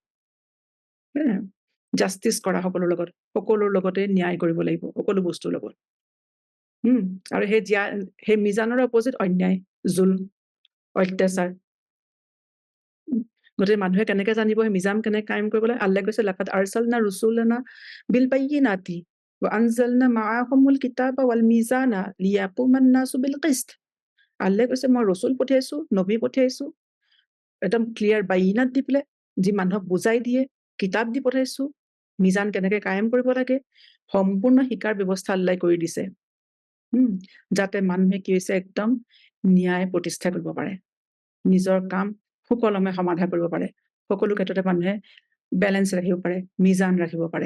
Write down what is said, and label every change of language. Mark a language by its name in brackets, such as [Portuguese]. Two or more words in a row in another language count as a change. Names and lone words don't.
[Assamese] জাষ্টিচ কৰা সকলোৰ লগত। সকলোৰ লগতে ন্যায় কৰিব লাগিব, সকলো বস্তুৰ লগত। আৰু সেই মিজানৰ অপজিট অন্যায়, জুলম, অত্যাচাৰ। গতিকে মানুহে কেনেকে জানিব সেই মিজান কেনেকে কায়েম কৰিব লাগে? আল্লাই কৈছে [Arabic] لقد أرسلنا رسلنا بالبينات وأنزلنا معهم الكتاب والميزان ليقوم الناس بالقسط. [Assamese] আল্লাই কৈছে মই ৰচুল পঠিয়াইছো, নবী পঠিয়াইছো, একদম ক্লিয়াৰ বাইনাত দি পেলাই, যি মানুহক বুজাই দিয়ে, কিতাপ দি পঠাইছো, মিজান কেনেকে কায়েম কৰিব লাগে, সম্পূৰ্ণ শিকাৰ ব্যৱস্থা আল্লাই কৰি দিছে। যাতে মানুহে কি হৈছে একদম ন্যায় প্ৰতিষ্ঠা কৰিব পাৰে, নিজৰ কাম সুকলমে সমাধা কৰিব পাৰে, সকলো ক্ষেত্ৰতে মানুহে বেলেঞ্চ ৰাখিব পাৰে, মিজান ৰাখিব পাৰে।